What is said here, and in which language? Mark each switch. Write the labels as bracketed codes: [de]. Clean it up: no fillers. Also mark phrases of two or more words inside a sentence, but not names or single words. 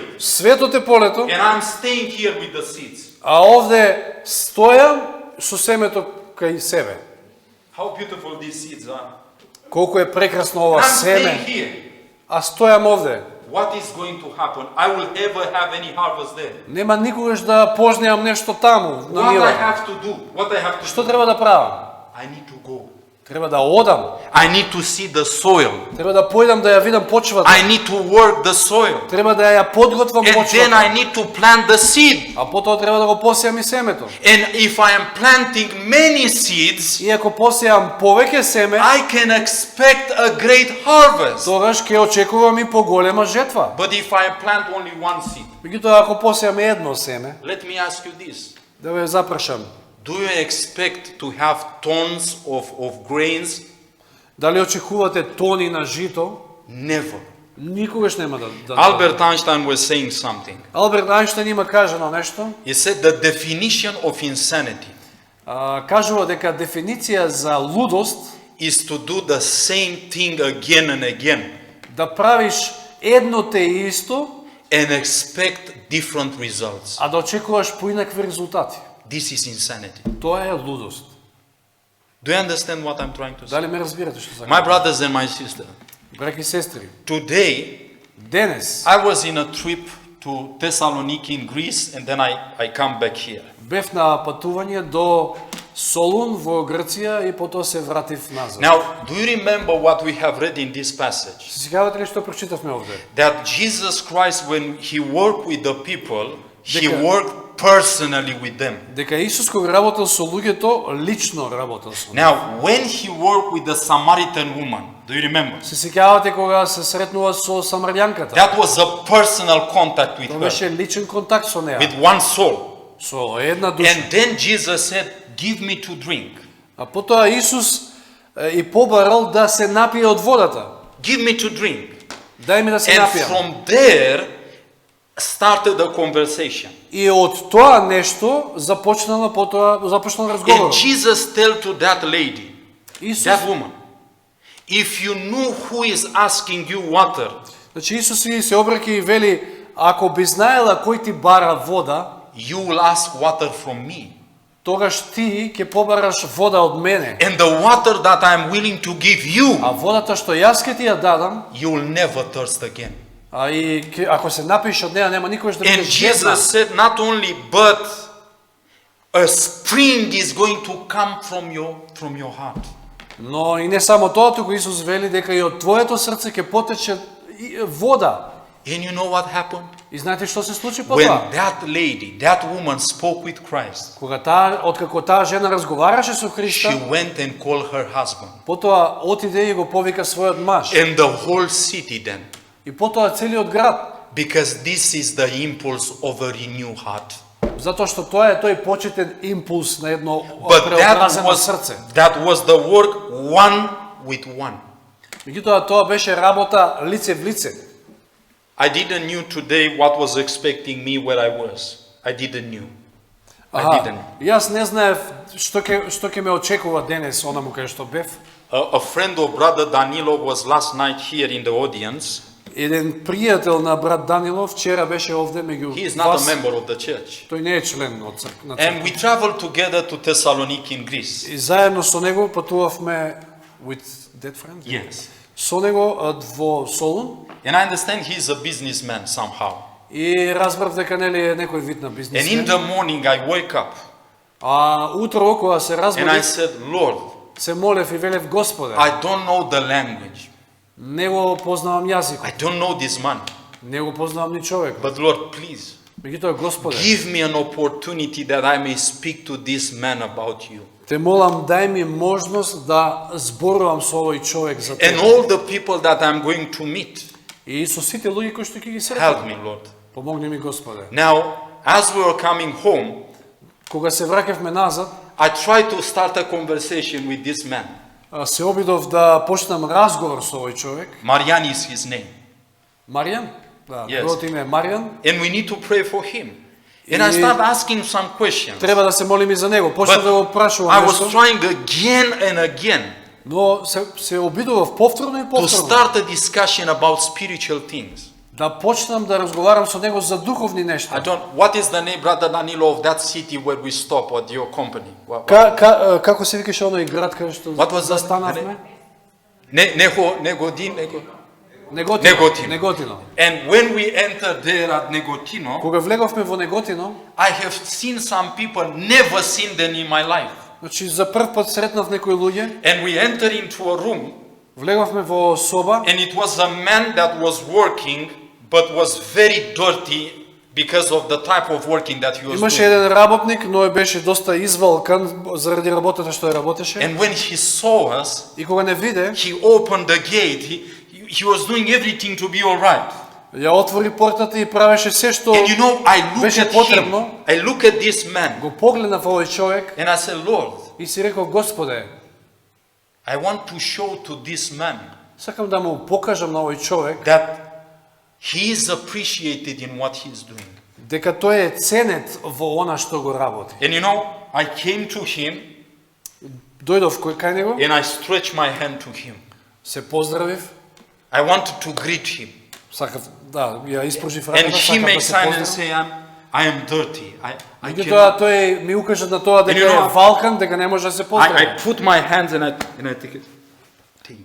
[mk] светот е полето, [en] And I'm staying here with the seeds. [mk] а овде стојам со семето кај себе. [en] How beautiful these seeds are. [mk] Колку е прекрасно [en] And [mk] ова [en] I'm staying [mk] семе, [en] here. [mk] а стојам овде. [en] What is going to happen? I will never have any harvest there. [mk] Нема никогаш да пожнеам нешто таму, на [en] What I [mk] нивата. [en] have to do? What I have to [mk] Што [en] do? [mk] треба да правам? [en] I need to go. [mk] Треба да одам, [en] I need to see the soil. [mk] треба да појдам да ја видам почвата, [en] I need to work the soil. [mk] треба да ја подготвам [en] And then I [mk] почвата, [en] need to plant the seed. [mk] а потоа треба да го посејам и семето. [en] And if I am planting many seeds, [mk] И ако посејам повеќе семе, [en] I can expect a great harvest. [mk] тогаш ќе очекувам и поголема жетва. [en] But if I plant only one seed, [mk] Меѓутоа ако посејам едно семе, [en] let me ask you this. [mk] да ве запрашам, [en] Do you expect to have tons of grains? [mk] дали очекувате тони на жито? [en] Never. [mk] Никогаш нема да. [en] Albert Einstein was saying something. [mk] Алберт Ајнштајн има кажано нешто. [en] He said the definition of insanity [mk] Кажува дека дефиниција за лудост [en] is to do the same thing again and again [mk] да правиш едно те исто, [en] and expect different results. [mk] а да очекуваш поинакви резултати. [en] This is insanity. [mk] Тоа е лудост. [en] Do you understand what I'm trying to say? [mk] Дали ме разбирате што [en] My [mk] сакам? [en] brothers and my sister, [mk] Браќи и сестри, [en] today [mk] денес [en] I was in a trip to Thessaloniki in Greece and then I come back here. [mk] бев на патување до Солун во Грција и потоа се вратив назад. [en] Now, do you remember what we have read in this passage? [mk] Се сеќавате ли што прочитавме овде? [en] That Jesus Christ, when he worked with the people, he [mk] Дека- [en] worked personally with them. [mk] Дека Исус кога работел со луѓето, лично работел со нив. [en] Now, when he worked with the Samaritan woman, do you remember? [mk] Се сеќавате кога се сретнува со самарјанката? [en] That was a personal contact with [mk] Тоа [en] her, [mk] беше личен контакт со неа, [en] with one soul. [mk] со една душа. [en] And then Jesus said, give me to drink. [mk] А потоа Исус и побарал да се напие од водата. [en] Give me to drink. [mk] Дај ми да се [en] And [mk] напијам. [en] from there started a conversation. [mk] И од тоа нешто започнал разговор. [en] And Jesus tell to that lady, [mk] Исус, [en] that woman, if you knew who is asking you water, [mk] значи Исус и се обраќа и вели, ако би знаела кој ти бара вода, [en] you will ask water from me. [mk] тогаш ти ќе побараш вода од мене. [en] And the water that I am willing to give you, [mk] А водата што јас ќе ти ја дадам, [en] you will never thirst again. [mk] ако се напиеш од неа, нема никогаш да [en] And [mk] бидеш жедна. [en] Jesus said, not only, but a spring is going to come from your heart. [mk] Но и не само тоа, туку Исус вели дека и од твоето срце ќе потече вода. [en] And you know what happened? [mk] И знаете што се случи [en] When [mk] потоа? [en] that lady, that woman spoke with Christ, [mk] Кога откако таа жена разговараше со [en] she [mk] Христа, [en] went and called her husband. [mk] потоа отиде и го повика својот маж. [en] And the whole city then, [mk] И потоа целиот град, [en] because this is the impulse of a renewed heart. [mk] затоа што тоа е тој почетен импулс на едно [en] But [mk] преобразено срце. [en] that was the work one with one. [mk] Меѓутоа тоа беше работа лице в лице. [en] I didn't knew today what was expecting me where I was. I didn't knew. I didn't. [mk] Јас не знаев што ќе ме очекува денес онаму кај што бев. [en] A friend of brother Danilo was last night here in the audience. [mk] Еден пријател на брат Данилов вчера беше овде меѓу [en] He is not [mk] вас. [en] a member of the church. [mk] Тој не е член од на [en] And we [mk] црква. [en] traveled together to Thessaloniki in Greece. [mk] И заедно со него патувавме [en] with that friend. Yes. [mk] Со него во Солун [en] And I understand he is a businessman somehow. [mk] и разбрав дека нели е некој вид на [en] And in [mk] бизнисмен. [en] the morning I wake up [mk] А утро кога се [en] and I [mk] разбудив, [en] said, Lord, [mk] се молев и велев Господе, [en] I don't know the language. [mk] не го познавам јазикот, [en] I don't know this man. [mk] не го познавам ни човек. [en] But Lord, please, [mk] Меѓутоа Господе, [en] give me an opportunity that I may speak to this man about you. [mk] те молам дај ми можност да зборувам со овој човек за [en] And [mk] тебе. [en] all the people that I'm going to meet, [mk] И со сите луѓе кои што ќе ги [en] help [mk] сретам. [en] me, Lord. [mk] Помогни ми Господе. [en] Now, as we were coming home, [mk] Кога се враќавме назад, [en] I tried to start a conversation with this man. [mk] се обидов да почнам разговор со овој човек. [en] Marian is his name. [mk] Маријан? Да, [en] Yes. [mk] неговото име е Маријан. [en] And we need to pray for him. And I start asking some questions. [mk] Треба да се молим и за него. Почнав [en] But [mk] да го [en] I [mk] прашувам [en] was [mk] нешто, [en] trying again and again [mk] но се обидував повторно и [en] to [mk] повторно [en] start a discussion about spiritual things. [mk] да почнам да разговарам со него за духовни [en] I [mk] нешта. [en] don't. What is the name, Brother Danilo, of that city where we stop at your company? [mk] Како се викаше оној град каде што [en] What was the- [mk] застанавме? Неготино. Неготино. [en] And when we entered there at Negotino, [mk] Кога влеговме во Неготино, [en] I have seen some people, never seen them in my life. [mk] значи за прв пат сретнав некои луѓе, [en] And we entered into a room, [mk] влеговме во соба, [en] and it was a man that was working, but was very dirty because of the type of working that he was [mk] имаше [en] doing. [mk] еден работник, но е беше доста извалкан заради работата што ја работеше. [en] And when he saw us, [mk] И кога не виде, [en] he opened the gate. He was doing everything to be all right. [mk] ја отвори портата и правеше се што [en] And you know, I look [mk] беше [en] at him. [mk] потребно. [en] I look at this man, [mk] Го погледнав овој човек [en] and I said, Lord, [mk] и си реков: Господе, [en] I want to show to this man [mk] сакам да му покажам на овој човек [en] that he is appreciated in what he is doing. [mk] дека тој е ценет во она што го работи. [en] And you know, I came to him [mk] Дојдов кај него, [en] and I stretched my hand to him. [mk] се поздравив, [en] I wanted to greet him. [mk] сакав да ја испружив [en] And [mk] раката, [en] he [mk] сакав да [en] makes [mk] се [en] sign and [mk] поздравам. [en] say, I am dirty. I [mk] Меѓутоа [en] cannot. [mk] тој ми укажа на тоа дека [en] And you know, [mk] е валкан, дека не може да се поздрави. [en] I put my hands and I take it. Think.